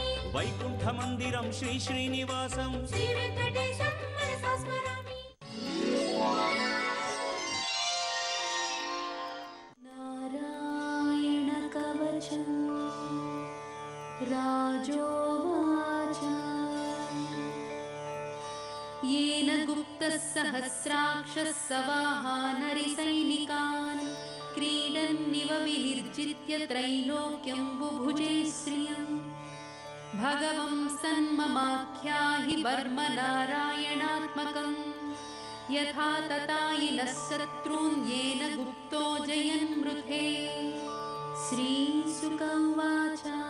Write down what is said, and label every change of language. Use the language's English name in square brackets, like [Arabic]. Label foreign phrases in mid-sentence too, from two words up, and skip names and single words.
[Sanskrit] వైకుంఠ మందిరం శ్రీ శ్రీనివాసం శ్రీ వెంకటేశం మనసా స్మరామి నారాయణ కవచం రాజోవాచ येन गुप्तः सहस्राक्षः सवाहानरिसैनिकान् क्रीडन्निव विनिर्जित्य त्रैलोक्यं बुभुजे श्रियम् भगवं सन्ममाख्याहि वर्मनारायणात्मकम् यथा ततायिनः शत्रून् येन गुप्तो जयन्मृथे श्रीशुक उवाच